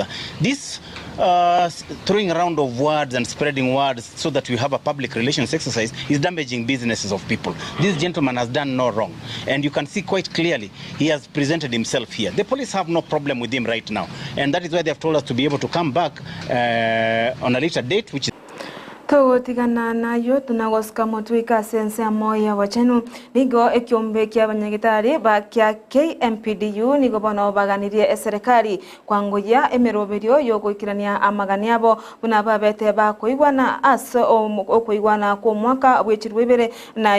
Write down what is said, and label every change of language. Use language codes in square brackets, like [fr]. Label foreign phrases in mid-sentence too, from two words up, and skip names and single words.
[en] This throwing around of words and spreading words so that we have a public relations exercise is damaging businesses of people. This gentleman has done no wrong, and you can see quite clearly he has presented himself here. The police have no problem with him right now, and that is why they have told us to be able to come back on a later date, which is [guz] Togotigana nayo tunagosika mutwika sense Amayia wachenu nigo ekyombe ky'abanyagitari ba kya KMPDU nigo bono baganirie serikali kwangoya emeroberio yo gwikirania amagani abo bunaba bete ba koigwana aso okoigwana ko mwaka bwechirwebere na